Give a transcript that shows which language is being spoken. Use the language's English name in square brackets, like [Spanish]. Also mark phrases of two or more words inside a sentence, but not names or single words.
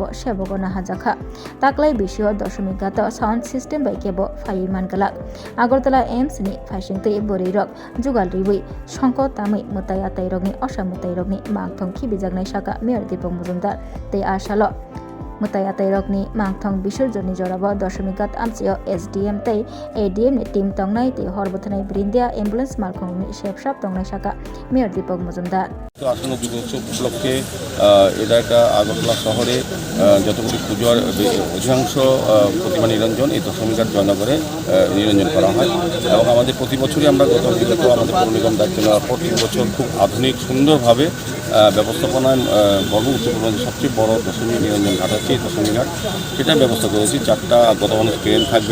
[Kok Borok] सेबगो नाहाजाखा ताक्लाइ बिसिव दशमिक गात [English] sound system [Kok Borok] बाइकेबो फाइ मानगलाक আগরতলা एमसी नि फाइसिंतै बोरै रग जुगाल रिवै संक तामै मताइ आताइ रगनि असामताइ रगनि मांथं खिबिजागनाय शाखा मेयर दीपक मजुमदार तै आशाल मताइ आताइ रगनि मांथं बिसर्जननि जराब दशमिक गात आमसियो एसडीएम तै एडीएम नि टीम तंगनाय तै हरबथनाय ब्रिन्दिया एम्बुलेंस मालखंनि शेपसाप तंगनाय शाखा मेयर दीपक मजुमदार [Bangla] আসন্ন দুর্গোৎসব উপলক্ষে এটা একটা আগরতলা শহরে যতগুলি পুজোর অধিকাংশ প্রতিমা নিরঞ্জন এই দশমিক গাত জয়নগরে নিরঞ্জন করা হয় এবং আমাদের প্রতি বছরই আমরা বিগত আমাদের পৌর নিগম দায়িত্ব নেওয়ার পর 3 বছর খুব আধুনিক সুন্দরভাবে ব্যবস্থাপনায় উত্তর পূর্বাঞ্চলের সবচেয়ে বড় দশমিক নিরঞ্জন ঘাট হচ্ছে এই দশমিক ঘাট সেটা ব্যবস্থা করেছি 4টা গতমানুষ ট্রেন থাকবে